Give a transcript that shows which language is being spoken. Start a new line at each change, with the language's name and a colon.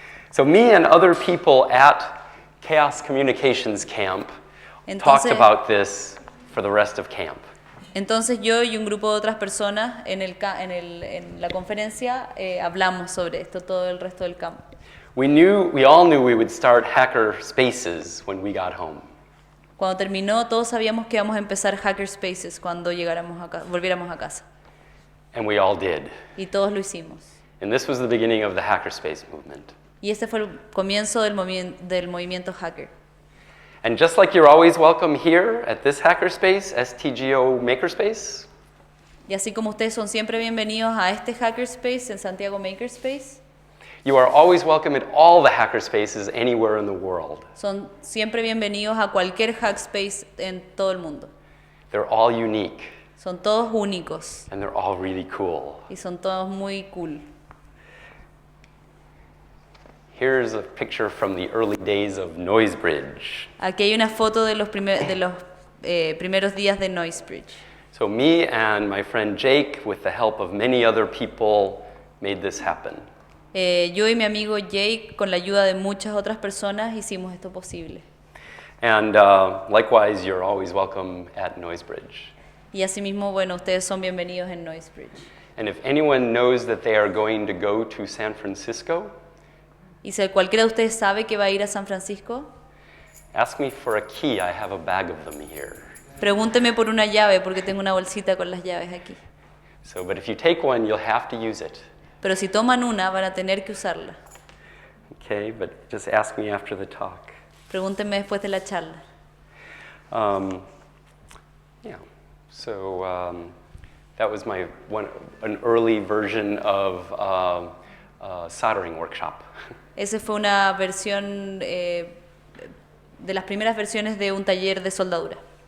English: So me and other people at Chaos Communications Camp talked
Spanish: Entonces,
English: about this for the rest of camp.
Spanish: entonces yo y un grupo de otras personas en la conferencia hablamos sobre esto todo el resto del campo.
English: We all knew we would start hacker spaces when we got home.
Spanish: Cuando terminó, todos sabíamos que íbamos a empezar hackerspaces cuando volviéramos a casa.
English: And we all did.
Spanish: Y todos lo hicimos.
English: And this was the beginning of the hackerspace movement.
Spanish: Y este fue el comienzo del movimiento hacker.
English: And just like you're always welcome here at this hackerspace, Stgo MakerSpace,
Spanish: Y así como ustedes son siempre bienvenidos a este hackerspace en Santiago MakerSpace,
English: you are always welcome at all the hackerspaces anywhere in the world.
Spanish: son siempre bienvenidos a cualquier hackspace en todo el mundo.
English: They're all unique,
Spanish: Son todos únicos
English: and they're all really cool.
Spanish: y son todos muy cool.
English: Here's a picture from the early days of Noisebridge.
Spanish: Aquí hay una foto de los primeros días de Noisebridge.
English: So me and my friend Jake, with the help of many other people, made this happen.
Spanish: Yo y mi amigo Jake, con la ayuda de muchas otras personas, hicimos esto posible.
English: And likewise, you're always welcome at Noisebridge.
Spanish: Y asimismo, bueno, ustedes son bienvenidos en Noisebridge.
English: And if anyone knows that they are going to go to San Francisco,
Spanish: Y si cualquiera de ustedes sabe que va a ir a San Francisco,
English: ask me for a key. I have a bag of them here.
Spanish: pregúnteme por una llave porque tengo una bolsita con las llaves aquí.
English: So, but if you take one, you'll have to use it.
Spanish: Pero si toman una, van a tener que usarla.
English: Okay, but just ask me after the talk.
Spanish: Pregúntenme después de la charla.
English: Yeah, so that was an early version of soldering workshop.
Spanish: Esa fue una versión de las primeras versiones de un taller de soldadura.